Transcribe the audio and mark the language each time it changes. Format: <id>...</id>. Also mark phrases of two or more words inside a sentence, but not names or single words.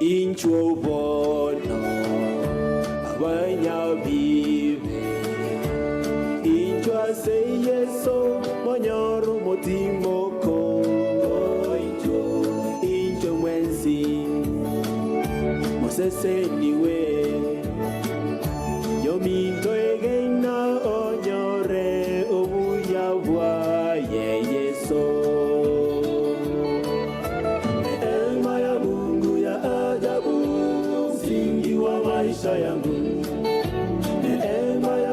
<guz>incho bono abanya vive incho ase yeso monyoro motimoko incho mwenzi mosese niwe yominto egena onyore obuya bwa yeso neema</guz> <sw>ya Mungu ya ajabu msingi wa maisha yangu neema ya</sw>